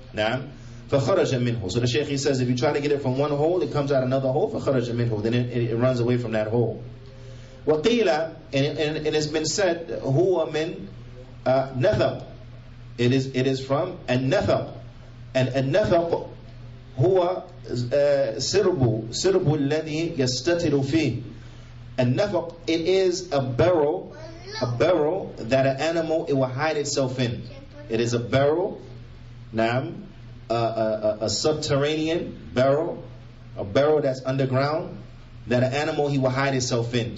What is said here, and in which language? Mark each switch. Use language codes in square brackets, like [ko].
[ar] فَخَرَجَ مِنْهُ. [en] So the Shaykh, he says, if you try to get it from one hole, it comes out another hole, [ar] فَخَرَجَ مِنْهُ. [en] Then it runs away from that hole. وَقِيلَ, and it's been said, [ar] هُوَ مِنْ نَثَقٍ. [en] It is from النَّثَقٍ. [ar] And النَّثَقٍ هُوَ سِرْبُ الَّذِي يَسْتَتِرُ فِيهِ. [en] النَّثَقٍ, it is a barrel that an animal, it will hide itself in. It is a barrel, a subterranean barrel, a barrel that's underground, that an animal, he will hide itself in.